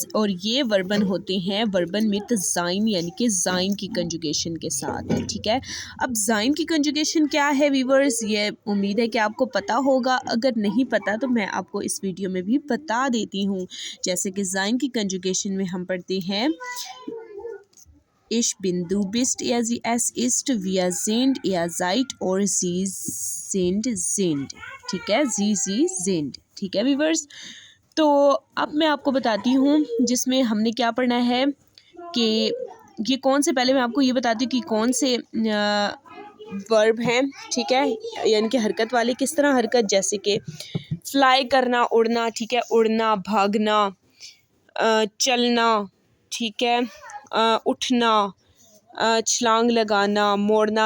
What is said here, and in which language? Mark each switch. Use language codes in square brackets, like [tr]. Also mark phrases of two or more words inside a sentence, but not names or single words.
[hi] और ये वर्बन होते हैं वर्बन विद ज़ाइन यानी कि ज़ाइन की कंजुगेशन के साथ, ठीक है। अब ज़ाइन की कंजुगेशन क्या है वीवर्स, ये उम्मीद है कि आपको पता होगा। अगर नहीं पता तो मैं आपको इस वीडियो में भी बता देती हूँ। जैसे कि ज़ाइन की कंजुगेशन में हम पढ़ते हैं [de] Ich bin, du bist, er, sie, es ist, wir sind, er, seid [hi] और [de] sie sind, [hi] ठीक है। [de] sie sind, [hi] ठीक है वीवर्स। तो अब मैं आपको बताती हूँ जिसमें हमने क्या पढ़ना है कि ये कौन से, पहले मैं आपको ये बताती हूँ कि कौन से वर्ब हैं, ठीक है, यानी कि हरकत वाले। किस तरह हरकत, जैसे कि फ्लाई करना, उड़ना, ठीक है, उड़ना, भागना, चलना, ठीक है, उठना, छलांग लगाना, मोड़ना।